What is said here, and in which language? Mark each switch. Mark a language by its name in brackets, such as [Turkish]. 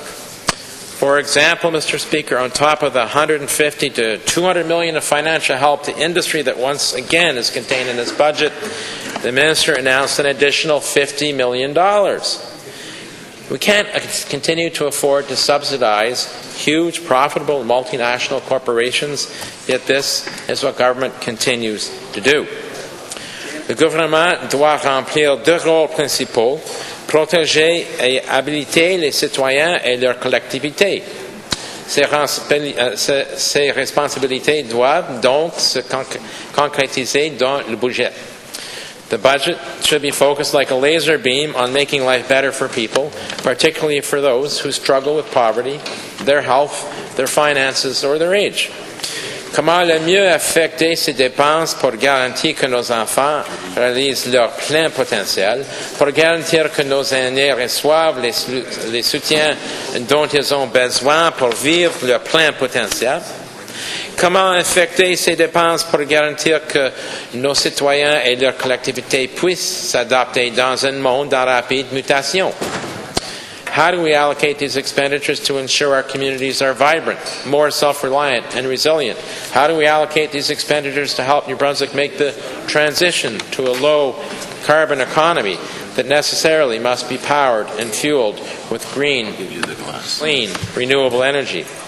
[English] For example, Mr. Speaker, on top of the $150 to $200 million of financial help to industry that once again is contained in this budget, the Minister announced an additional $50 million. We can't continue to afford to subsidize huge, profitable multinational corporations, yet this is what government continues to do. [French] Le gouvernement doit remplir deux rôles principaux, protéger et habiliter les citoyens et leurs collectivités. Ces responsabilités doivent donc se concrétiser dans le budget. [English] The budget should be focused like a laser beam on making life better for people, particularly for those who struggle with poverty, their health, their finances, or their age. [French] Comment le mieux affecter ces dépenses pour garantir que nos enfants réalisent leur plein potentiel, pour garantir que nos aînés reçoivent les soutiens dont ils ont besoin pour vivre leur plein potentiel? Comment affecter ces dépenses pour garantir que nos citoyens et leurs collectivités puissent s'adapter dans un monde en rapide mutation? [English] How do we allocate these expenditures to ensure our communities are vibrant, more self-reliant, and resilient? How do we allocate these expenditures to help New Brunswick make the transition to a low-carbon economy that necessarily must be powered and fueled with green, clean, renewable energy?